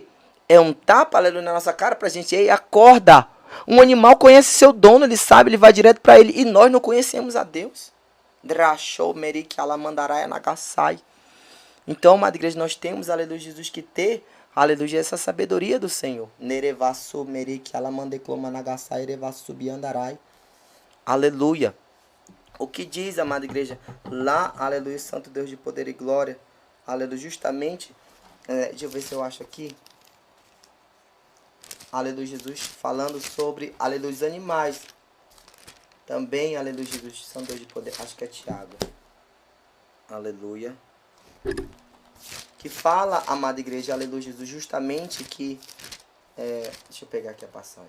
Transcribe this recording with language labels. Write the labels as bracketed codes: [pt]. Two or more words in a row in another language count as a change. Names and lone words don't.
[pt] É um tapa, aleluia, na nossa cara para a gente. Ei, acorda. Um animal conhece seu dono, ele sabe, ele vai direto para ele. E nós não conhecemos a Deus. Drachou, merik, alamandarai, nagasai. Então, amada igreja, nós temos, aleluia, Jesus, que ter, aleluia, essa sabedoria do Senhor. Nerevasu merik alamandecloma nagasai erevasu biandarai. Aleluia. O que diz, amada igreja, lá, aleluia, Santo Deus de poder e glória, aleluia, justamente, deixa eu ver se eu acho aqui, aleluia, Jesus, falando sobre, aleluia, os animais, também, aleluia, Jesus, Santo Deus de poder, acho que é Tiago, aleluia, que fala, amada igreja, aleluia, Jesus, justamente que Deixa eu pegar aqui a passagem.